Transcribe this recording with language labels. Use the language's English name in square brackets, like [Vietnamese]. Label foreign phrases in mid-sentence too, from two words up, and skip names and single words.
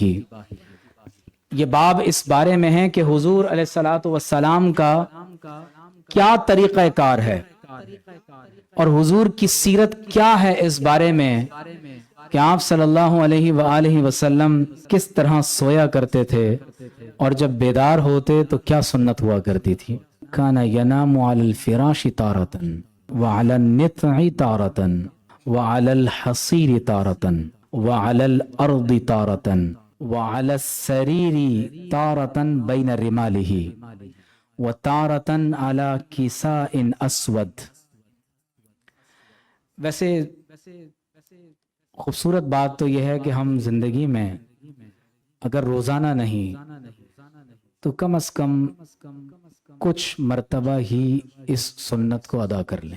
[Urdu] یہ باب اس بارے میں ہے کہ حضور [Arabic] علیہ الصلوۃ والسلام [Urdu] کا کیا طریقہ کار ہے اور حضور کی سیرت کیا ہے اس بارے میں کہ آپ [Arabic] صلی اللہ علیہ وآلہ وسلم [Urdu] کس طرح سویا کرتے تھے اور جب بیدار ہوتے تو کیا سنت ہوا کرتی تھی۔ [Arabic] کان ینام علی الفراش تارتن وعلی النطع تارتن وعلی الحصیر تارتن وعلی الارض تارتن وعلی السریر تارتن بین رمالہ وتارتن علی کساء اسود۔ [Urdu] ویسے خوبصورت بات تو یہ ہے کہ ہم زندگی میں اگر روزانہ نہیں تو کم از کم کچھ مرتبہ ہی اس سنت کو ادا کر لیں۔